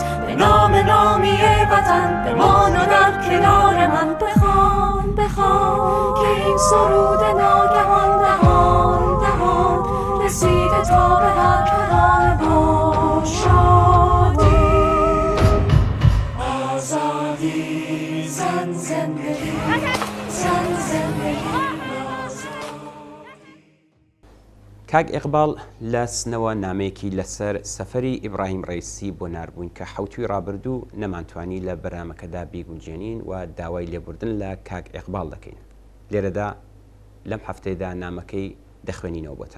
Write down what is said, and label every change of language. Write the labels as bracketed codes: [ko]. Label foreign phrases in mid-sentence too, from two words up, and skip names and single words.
[fa] به نام نامی وطن بمان و در کنار من بخوان بخوان که این سرود ناگهان دهان دهان رسیده تا به هر کدام ما شادی. آزادی زن زندگی زن زندگی. [ckb] کاک ئیقباڵ لە سنەوە نامەیەکی لەسەر سەفەری ئیبراهیم ڕەیسی بۆ ناربوون کە حەوتوی ڕابردوو نەمانتوانی لە بەرنامەکەدا بیگونجێنین و داوای لێبوردن لە کاک ئیقباڵ دەکەین. لێرەدا لەم هەفتەیەدا نامەکەی دەخوێنینەوە بۆتان.